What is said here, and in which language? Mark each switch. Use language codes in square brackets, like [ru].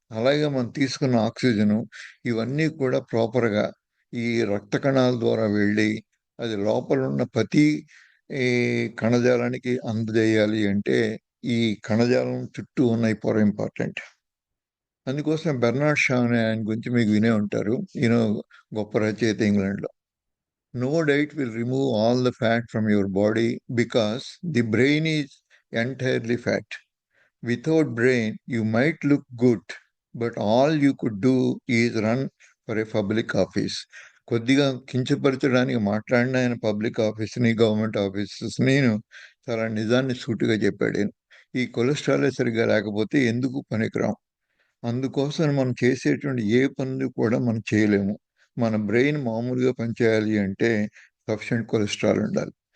[te] అలాగే మనం తీసుకున్న ఆక్సిజను ఇవన్నీ కూడా ప్రాపర్‌గా ఈ రక్త కణాల ద్వారా వెళ్ళి అది లోపలున్న ప్రతి ఈ కణజాలానికి అందజేయాలి అంటే ఈ కణజాలం చుట్టూ ఉన్న ఈ పొర ఇంపార్టెంట్. అందుకోసం బెర్నార్డ్ షా అనే ఆయన గురించి మీకు వినే ఉంటారు. ఈయన గొప్ప రచయిత ఇంగ్లాండ్‌లో. [en] No diet will remove all the fat from your body because the brain is entirely fat. Without brain, you might look good, but all you could do is run for a public office. [te] కొద్దిగా కించపరచడానికి మాట్లాడిన ఆయన public ఆఫీస్ని, government offices నేను చాలా నిజాన్ని సూటిగా చెప్పాడు ఈయన. ఈ కొలెస్ట్రాలే సరిగ్గా లేకపోతే ఎందుకు పనికిరాం. అందుకోసం మనం చేసేటువంటి ఏ పనులు కూడా మనం చేయలేము. మన బ్రెయిన్ మామూలుగా పనిచేయాలి అంటే సఫిషియెంట్ కొలెస్ట్రాల్ ఉండాలి.